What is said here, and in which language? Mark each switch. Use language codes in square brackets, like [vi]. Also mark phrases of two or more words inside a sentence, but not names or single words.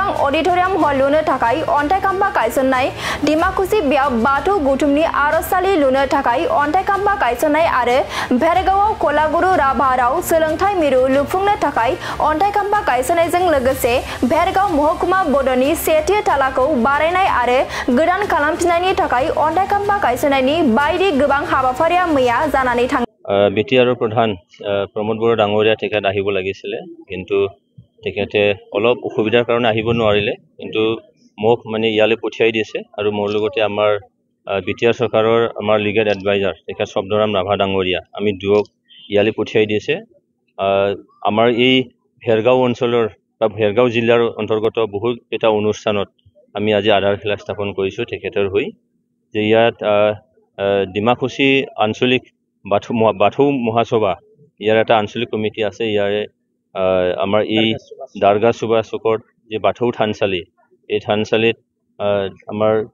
[brx] अडिटरियाम हल लुनो थाखाय अन्थाइखाम्फा गायसननाय डिमाकुसि बेयाव बाथौ गौथुमनि आरजसालि लुनो थाखाय अन्थाइखाम्फा गायसननाय आरो भेरगावआव कलागुरु राभा राव सोलोंथाइ मिरु लुफुंनो थाखाय अन्थाइखाम्फा गायसननायजों लोगोसे भेरगाव महकुमा बड'नि सेथि थालाखौ बारायनाय आरो गोदान खालामफिननायनि थाखाय अन्थाइखाम्फा गायसननायनि बायदि गोबां हाबाफारिया मैया जानानै थाङो [as] बिटिआर प्रधान प्रमद बर' डाঙৰীয়া তেখেত আহিব লাগিছিলে কিন্তু তেখেতে অলপ অসুবিধাৰ কাৰণে আহিব নোৱাৰিলে কিন্তু মোক মানে ইয়ালৈ পঠিয়াই দিছে আৰু মোৰ লগতে আমাৰ বিটিআৰ চৰকাৰৰ আমাৰ লিগেল এডভাইজাৰ তেখেত শব্দৰাম ৰাভা ডাঙৰীয়া আমি দুয়োক ইয়ালৈ পঠিয়াই দিছে আমাৰ এই ভেৰগাঁও অঞ্চলৰ বা ভেৰগাঁও জিলাৰ অন্তৰ্গত বহুত এটা অনুষ্ঠানত আমি আজি আধাৰশিলা স্থাপন কৰিছোঁ তেখেতৰ হৈ যে ইয়াত ডিমাকুসি আঞ্চলিক বাথৌ মহাসভা ইয়াৰ এটা আঞ্চলিক কমিটি আছে ইয়াৰে আমাৰ এই দাৰগাহ সুবা চুকত যে বাথৌ থানচালি এই থানচালিত আমাৰ